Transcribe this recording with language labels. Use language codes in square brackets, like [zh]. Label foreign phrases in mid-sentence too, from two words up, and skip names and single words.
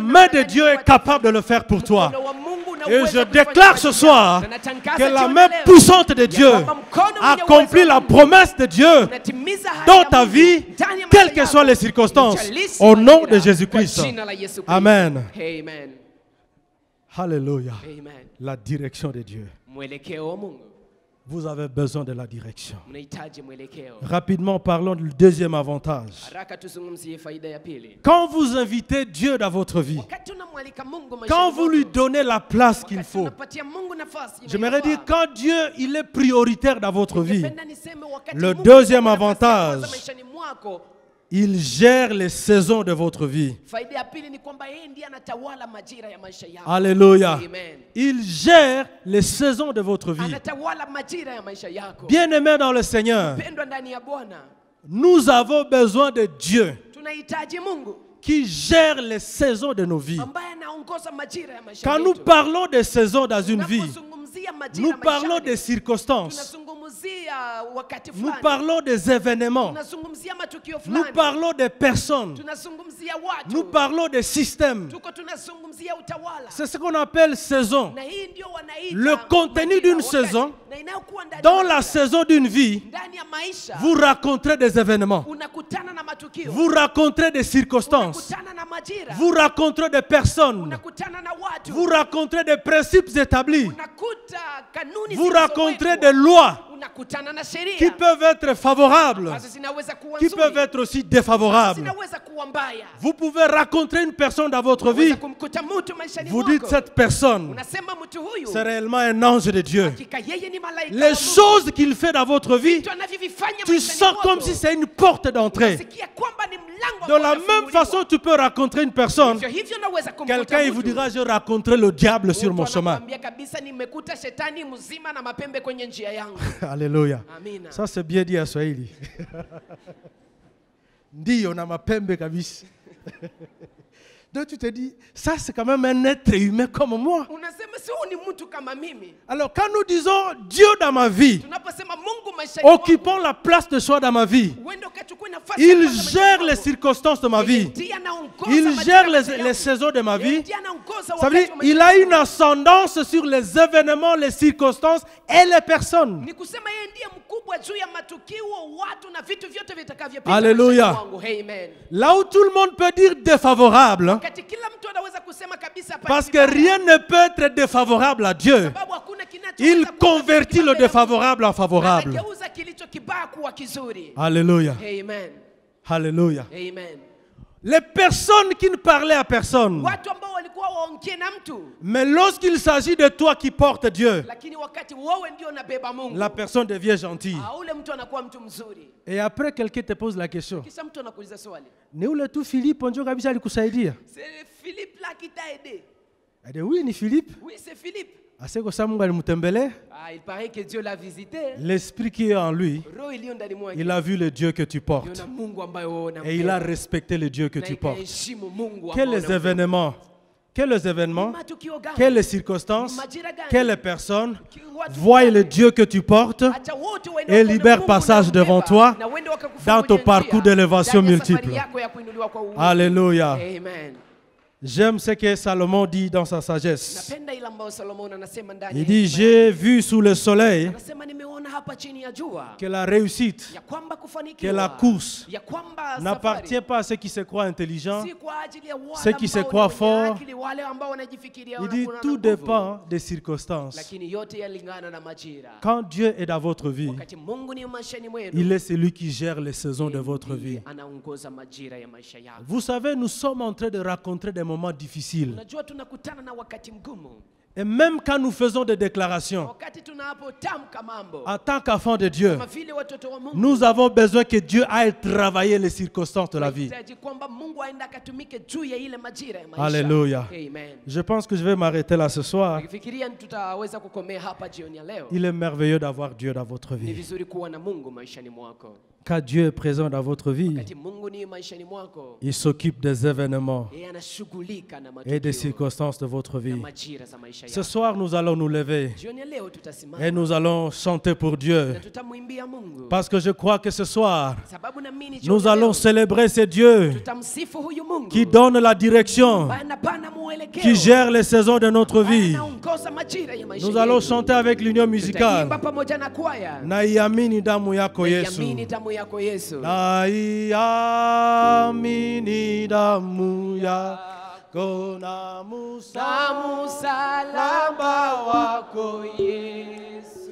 [sw] namna [fr] main de [sw] gani [fr] Dieu est [sw] watu- [fr] capable de le faire pour toi. [sw] Mkono wa Mungu una [fr] Et [sw] uwezo [fr] je [sw] wa kufanya [fr] déclare [sw] kwa [fr] ce [sw] ajili [fr] soir [sw] yako. Na natangaza [fr] que la [sw] jioni [fr] main [sw] leo [fr] puissante de Dieu [sw] ya kwamba mkono mwenye [fr] accomplit [sw] uwezo [fr] la promesse de Dieu [sw] unatimiza ahadi [fr] dans [sw] ya [fr] ta [sw] Mungu [fr] vie, [sw] ndani ya [fr] quelles [sw] maisha [fr] que [sw] yako. [fr] soient les circonstances, [sw] Ujalishi [fr] au nom [sw] majira, [fr] de Jésus-Christ. [sw] kwa jina la Yesu Kristo. Amen. Amen. [fr] Alléluia. [sw] Amen. [fr] La direction de Dieu. [sw] Mwelekeo wa Mungu. [fr] Vous avez besoin de la direction. [sw] Mnahitaji mwelekeo. [fr] Rapidement, parlons du deuxième avantage. [sw] Haraka tuzungumzie faida ya pili. [fr] Quand vous invitez Dieu dans votre vie, [sw] Wakati unamwalika Mungu maishani [fr] quand vous lui [sw] mwako, [fr] donnez la place qu'il [sw] wakati [fr] faut, [sw] unapatia Mungu nafasi [fr] j'aimerais dire [sw] inayofaa, [fr] quand Dieu il est prioritaire dans votre vie, [sw] ningependa niseme wakati [fr] le [sw] Mungu [fr] deuxième [sw] anakupa nafasi ya [fr] avantage, [sw] kwanza maishani mwako, [fr] il gère les saisons de votre vie. [sw] faida ya pili ni kwamba yeye ndiye anatawala majira ya maisha yako. [fr] Alléluia. [sw] Amen. [fr] Il gère les saisons de votre vie. [sw] Anatawala majira ya maisha yako. [fr] Bien-aimés dans le Seigneur, [sw] Pendwa ndani ya Bwana, [fr] nous avons besoin de Dieu [sw] tunahitaji Mungu [fr] qui gère les saisons de nos vies. [sw] ambaye anaongoza majira ya maisha [fr] Quand nous [sw] yetu. [fr] parlons des saisons dans une vie, [sw] Tunapozungumzia majira [fr] nous [sw] ya [fr] parlons [sw] maishani, [fr] des circonstances. [sw] tunazungumzia wakati [fr] Nous [sw] fulani. [fr] parlons des événements. [sw] Tunazungumzia matukio [fr] Nous [sw] fulani. [fr] parlons des personnes. [sw] Tunazungumzia watu. [fr] Nous parlons des systèmes. [sw] Tuko tunazungumzia utawala. [fr] C'est ce qu'on appelle saison. [sw] Na hii ndio wanaita [fr] Le contenu [sw] majira, [fr] d'une [sw] wakati. [fr] saison, [sw] Na inayokuwa ndani [fr] dans [sw] ya [fr] la [sw] majira. [fr] saison d'une vie, [sw] Ndani ya maisha. [fr] vous raconterez des événements. [sw] Unakutana na matukio. [fr] Vous raconterez des circonstances. [sw] Unakutana na majira. [fr] Vous raconterez des personnes. [sw] Unakutana na watu. [fr] Vous raconterez des principes établis. [sw] Unakuta kanuni [fr] Vous [sw] zilizowekwa. [fr] raconterez des lois [sw] Unakutana na sheria. [fr] qui peuvent être favorables, [sw] Ambazo zinaweza kuwa [fr] qui [sw] nzuri. [fr] peuvent être aussi défavorables. [sw] Zinaweza kuwa mbaya. [fr] Vous pouvez rencontrer une personne dans votre vie. [sw] Unaweza kumkuta mtu maishani [fr] Vous [sw] mwako. [fr] dites cette personne, [sw] Unasema mtu huyu. [fr] c'est réellement un ange de Dieu. [sw] Hakika yeye ni malaika wa [fr] Les [sw] Mungu. [fr] choses qu'il fait dans votre vie, [sw] Vitu anavyovifanya [fr] tu [sw] maishani [fr] sens [sw] mwako. [fr] comme si c'est une porte d'entrée. [sw] Unasikia kwamba ni mlango [fr] De la [sw] ambao [fr] même [sw] unafunguliwa. [fr] façon, tu peux rencontrer une personne. [sw] Hivyo hivyo unaweza kumkuta [fr] Quelqu'un il vous [sw] mtu. [fr] dira, je rencontrerai le diable sur [sw] Mtu [fr] mon chemin. [sw] anakuambia kabisa nimekuta shetani mzima na mapembe kwenye njia yangu. [fr] Alléluia. [sw] Amina. [fr] Ça c'est bien dit à Swahili. [sw] Ndio na mapembe kabisa. [fr] Donc tu te dis, ça c'est quand même un être humain comme moi. [sw] Unasema si huyu ni mtu kama mimi. [fr] Alors quand nous disons Dieu dans ma vie, [sw] Tunaposema Mungu maishani [fr] occupant la place de soi dans ma vie, [sw] uende ukachukue nafasi ya [fr] il [sw] kwanza maishani [fr] gère [sw] mwako. [fr] les circonstances de ma vie. [sw] Ndiye anaongoza [fr] Il [sw] majira [fr] gère [sw] ya maisha yangu. [fr] les saisons de ma vie. [sw] Ndiye anaongoza [fr] Ça veut dire [sw] wakati wa [fr] il [sw] maisha [fr] a [sw] yangu. [fr] une ascendance sur les événements, les circonstances et les personnes. [sw] Ni kusema yeye ndiye mkubwa juu ya matukio, watu na vitu vyote vitakavyopita. [fr] Alléluia. [sw] maishani mwangu. Amen. [fr] Là où tout le monde peut dire défavorable, [sw] Wakati kila mtu anaweza kusema kabisa hapa [fr] parce [sw] ni [fr] que [sw] vibaya, [fr] rien ne peut être défavorable à Dieu. [sw] sababu hakuna kinachoweza [fr] Il [sw] kuwa [fr] convertit le [sw] kibaya. [fr] défavorable en favorable. [sw] Anageuza kilicho kibaya kuwa kizuri. [fr] Alléluia. [sw] Amen. [fr] Alléluia. [sw] Amen. [fr] Les personnes qui ne parlaient à personne. [sw] Watu ambao walikuwa waongee na mtu, [fr] Mais lorsqu'il s'agit de toi qui portes Dieu, [sw] lakini wakati wewe ndio unabeba Mungu, [fr] la personne devient gentille. [sw] ule mtu anakuwa mtu mzuri. [fr] Et après, quelqu'un te pose la question. [sw] Kisha mtu anakuuliza swali, Ni ule tu Philippe onjo kabisa alikusaidia? [fr] c'est Philippe là qui t'a aidé? Elle dit oui, [sw] ni Philippe. [fr] Oui, c'est Philippe. [sw] Aseko sa Mungu alimtembelea. [fr] Il paraît que Dieu l'a visité. L'esprit qui est en lui, [sw] Roho iliyo ndani mwake. [fr] il a vu le Dieu que tu portes. [sw] Aliona Mungu ambaye wewe unampenda. [fr] Et il a respecté le Dieu que [sw] Na [fr] tu portes. [sw] ikaheshimu Mungu [fr] Quels [sw] ambaye [fr] les événements, quels les événements, [sw] matukio gani? [fr] quelles les circonstances, [sw] Majira gani? [fr] quelles les personnes [sw] Watu [fr] voient [sw] gani? [fr] le Dieu que tu portes [sw] Acha wote waende [fr] et [sw] kwa [fr] libère [sw] Mungu [fr] passage [sw] unaombeba, [fr] devant toi [sw] na uende wakakufungulia [fr] dans ton [sw] njia, [fr] parcours d'élévation [sw] ndani ya safari [fr] multiple. [sw] yako ya kuinuliwa kwa uhuru. [fr] Alléluia. [sw] Amen. [fr] J'aime ce que Salomon dit dans sa sagesse. [sw] Napenda ile ambayo Solomon anasema ndani [fr] Il [sw] ya [fr] dit, [sw] hekima yake. [fr] j'ai vu sous le soleil [sw] Anasema nimeona hapa chini ya jua [fr] que la réussite, [sw] ya kwamba [fr] que [sw] kufanikiwa, [fr] la course [sw] ya kwamba [fr] n'appartient [sw] safari [fr] pas à ceux qui se croient intelligents. [sw] si kwa ajili ya wale [fr] ceux qui se [sw] ambao [fr] croient [sw] ni wenye [fr] forts. [sw] akili, wale ambao wanajifikiria [fr] Il dit, [sw] wanakuwa na [fr] tout [sw] nguvu. [fr] dépend des circonstances. [sw] Lakini yote yalingana na majira. [fr] Quand Dieu est dans votre vie, [sw] Wakati Mungu ni maishani mwenu, [fr] il est celui qui gère les saisons de votre vie. [sw] anaongoza majira ya maisha yako. [fr] Vous savez, nous sommes en train de rencontrer des moments difficiles. [sw] Unajua tunakutana na wakati mgumu. [fr] Et même quand nous faisons des déclarations, [sw] Wakati tunapotamka mambo [fr] en tant qu'enfants de Dieu, [sw] kama vile watoto wa Mungu, [fr] nous avons besoin que Dieu aille travailler les circonstances de la vie. [sw] tunahitaji kwamba Mungu aende akatumike juu ya ile majira ya maisha. [fr] Alléluia. [sw] Amen. [fr] Je pense que je vais m'arrêter là ce soir. [sw] Nikifikiria tutaweza kukomea hapa jioni ya leo. [fr] Il est merveilleux d'avoir Dieu dans votre [sw] Ni [fr] vie. [sw] vizuri kuwa na Mungu maishani mwako. [fr] Quand Dieu est présent dans votre vie, [sw] Wakati Mungu ni maishani mwako, [fr] il s'occupe des événements [sw] yeye anashughulika na [fr] et des [sw] matukio [fr] circonstances de votre [sw] na [fr] vie. [sw] majira za maisha [fr] Ce [sw] yako. [fr] soir, nous allons nous lever [sw] Jioni ya leo tutasimama [fr] et nous allons chanter pour Dieu. [sw] na tutamwimbia Mungu. [fr] Parce que je crois que ce soir, [sw] Sababu naamini jioni [fr] nous [sw] ya [fr] allons [sw] leo [fr] célébrer ce Dieu [sw] tutamsifu huyu Mungu [fr] qui donne la direction, [sw] ambaye anapana mwelekeo, [fr] qui gère les saisons de notre [sw] ambaye [fr] vie. [sw] anaongoza majira ya maisha [fr] Nous allons [sw] yetu. [fr] chanter avec l'union [sw] Tutaimba [fr] musicale. [sw] pamoja na kwaya. Naiamini damu yako Yesu. Yamini damu yako Yesu. Naiamini damu yako na Damu msalaba wako Yesu,